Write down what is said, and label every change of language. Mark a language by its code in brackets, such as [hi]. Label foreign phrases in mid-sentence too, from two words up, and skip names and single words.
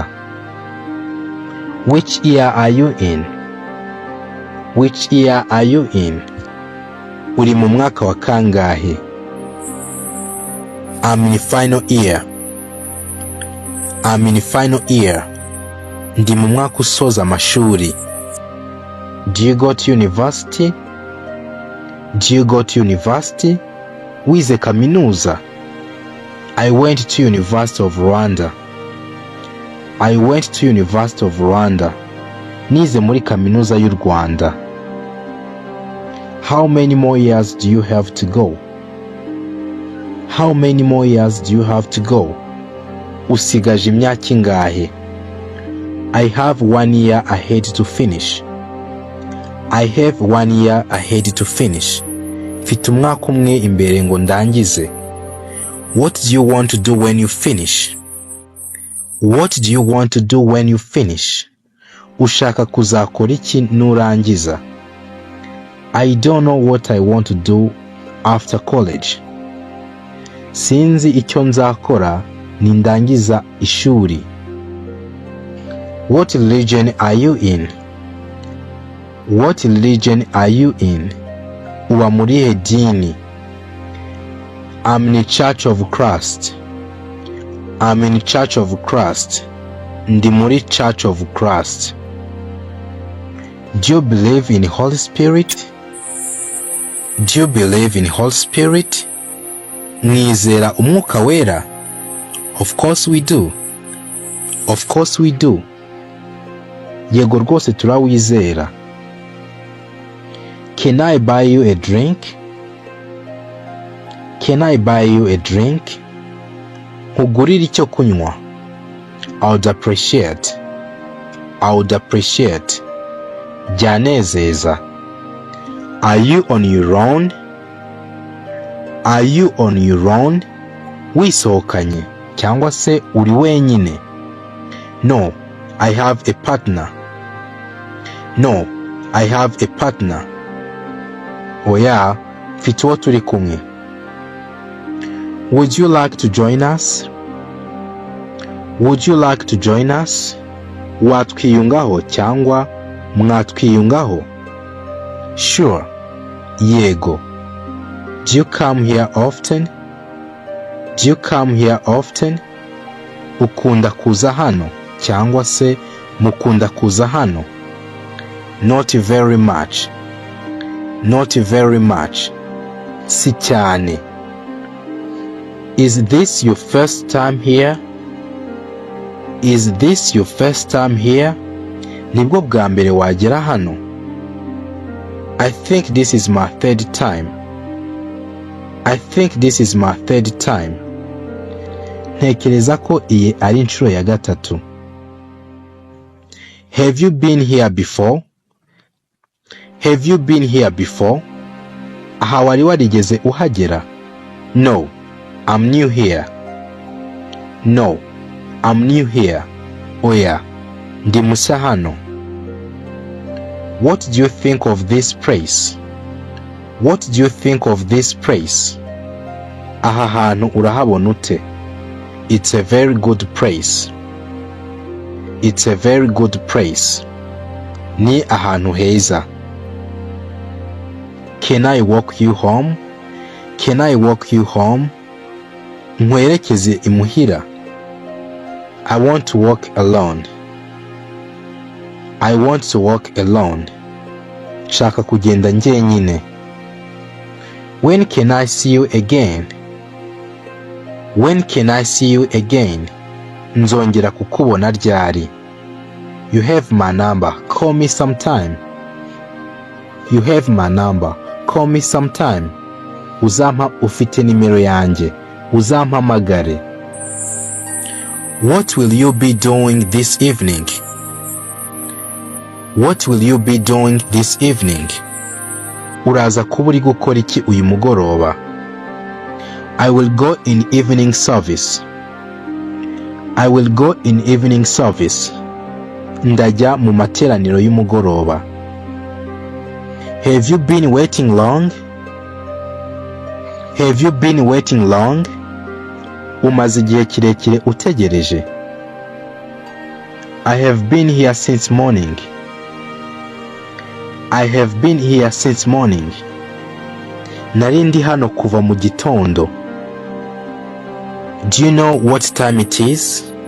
[en] Which year are you in? Which year are you in? [rw] Uri mu mwaka wa kangahe? [en] I'm in final year. I'm in final year. [rw] Ndi mu mwaka usoza amashuri. [en] Do you go to university? Do you go to university? [rw] Wize kaminuza? [en] I went to University of Rwanda. I went to University of Rwanda. [rw] Nize muri kaminuza y'u Rwanda. [en] How many more years do you have to go? How many more years do you have to go? [rw] Usigaje imyaka ingahe? [en] I have 1 year ahead to finish. I have 1 year ahead to finish. [rw] Mfite umwaka umwe imbere ngo ndangize. [en] What do you want to do when you finish? What do you want to do when you finish? [rw] Ushaka kuzakora iki nurangiza? [en] I don't know what I want to do after college. [rw] Sinzi icyo nzakora nindangiza ishuri. [en] What religion are you in? What religion are you in? [rw] Uba muri he dini? [en] I'm in Church of Christ. I'm in Church of Christ. [rw] Ndi muri Church of Christ. [en] Do you believe in Holy Spirit? Do you believe in Holy Spirit? [rw] Mwizera umwuka wera? [en] Of course we do. Of course we do. [rw] Yego rwose turawizera. [en] Can I buy you a drink? Can I buy you a drink? [rw] Nkugurira icyo kunywa. [en] I would appreciate. I would appreciate. Byanezeza. Are you on your own? Are you on your own? [rw] Wisohokanye cyangwa se uri wenyine? [en] No, I have a partner. No, I have a partner. [rw] Oya, mfite uwo turi kumwe. [en] Would you like to join us? Would you like to join us? [rw] Watwiyungaho cyangwa mwatwiyungaho? [en] Sure. Yego. Do you come here often? Do you come here often? [rw] Ukunda kuza hano cyangwa se mukunda kuza hano? [en] Not very much. Not very much. [rw] Si cyane. [en] Is this your first time here? Is this your first time here? [rw] Nibwo bwa mbere wagera hano? [en] I think this is my third time. I think this is my third time. [rw] Ntekereza ko iyi ari inshuro ya gatatu. [en] Have you been here before? Have you been here before? [rw] Aha wari warigeze uhagera? [en] No, I'm new here. No, I'm new here. [rw] Oya, ndi mushya hano. [en] What do you think of this place? What do you think of this place? [rw] Aha hantu urahabona ute? [en] It's a very good place. It's a very good place. [rw] Ni ahantu heza. [en] Can I walk you home? Can I walk you home? [rw] Nkwerekeze imuhira. [en] I want to walk alone. I want to walk alone. [rw] Shaka kugenda njyenyine. [en] When can I see you again? When can I see you again? [rw] Nzongera kukubona ryari? [en] You have my number. Call me sometime. You have my number. Call me sometime. [rw] Uzampa ufite nimero yanjye. Uzampamagare. [en] What will you be doing this evening? What will you be doing this evening? [rw] Uraza kuba uri gukora iki uyu mugoroba? [en] I will go in evening service. I will go in evening service. [rw] Ndajya mu materaniro y'umugoroba. [en] Have you been waiting long? Have you been waiting long? [rw] Umaze igihe kirekire utegereje. [en] I have been here since morning. I have been here since morning. [rw] Nari ndi hano kuva mu gitondo. [en] Do you know what time it is?